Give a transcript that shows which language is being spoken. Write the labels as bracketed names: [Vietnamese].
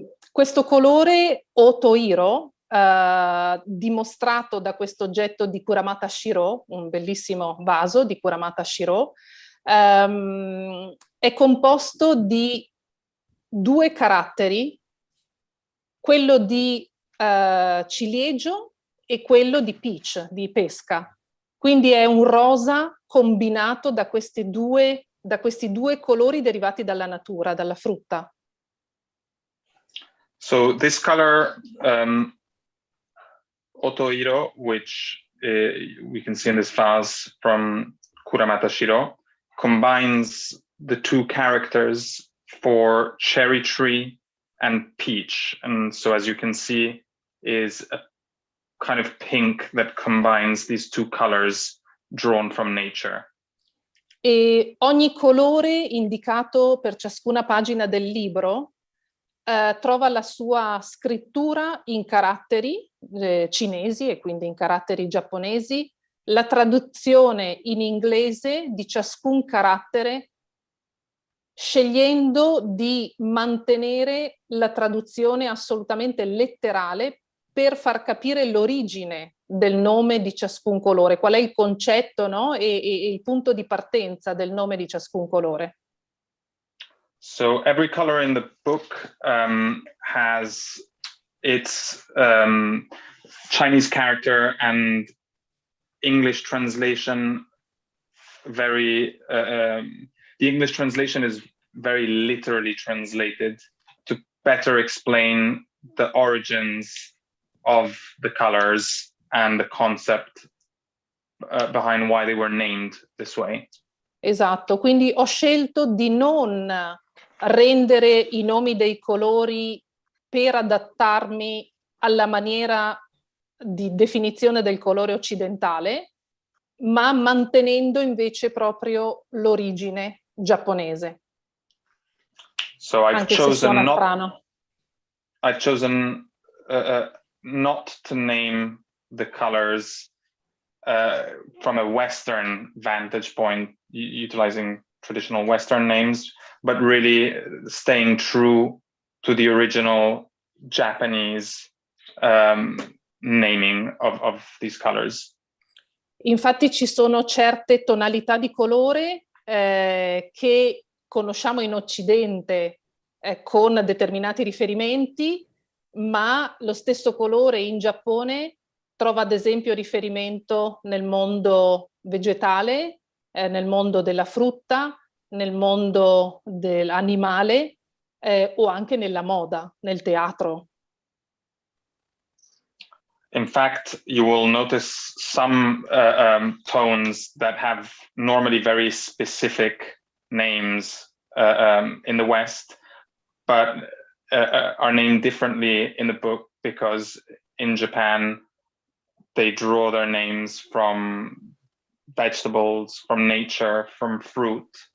[Italian] Questo colore Otoiro, dimostrato da questo oggetto di Kuramata Shiro, un bellissimo vaso di Kuramata Shiro, è composto di due caratteri, quello di ciliegio e quello di peach, di pesca. Quindi è un rosa combinato da questi due colori derivati dalla natura, dalla frutta. [English] So this color, Otoiro, which we can see in this vase from Kuramata Shiro, combines the two characters for cherry tree and peach. And so as you can see, is a kind of pink that combines these two colors drawn from nature. [Italian] E ogni colore indicato per ciascuna pagina del libro trova la sua scrittura in caratteri cinesi e quindi in caratteri giapponesi, la traduzione in inglese di ciascun carattere, scegliendo di mantenere la traduzione assolutamente letterale per far capire l'origine del nome di ciascun colore, qual è il concetto, no? e il punto di partenza del nome di ciascun colore. [English] So every color in the book has its Chinese character and English translation. The English translation is very literally translated to better explain the origins of the colors and the concept behind why they were named this way. [Italian] Esatto, quindi ho scelto di non rendere i nomi dei colori per adattarmi alla maniera di definizione del colore occidentale, ma mantenendo invece proprio l'origine giapponese. [English] So I've chosen not to name the colors from a Western vantage point, utilizing traditional Western names, but really staying true to the original Japanese naming of these colors. [Italian] Infatti ci sono certe tonalità di colore che conosciamo in Occidente con determinati riferimenti, ma lo stesso colore in Giappone trova ad esempio riferimento nel mondo vegetale, nel mondo della frutta, nel mondo dell'animale o anche nella moda, nel teatro. [English] In fact, you will notice some tones that have normally very specific names in the West, but are named differently in the book because in Japan, they draw their names from vegetables, from nature, from fruit.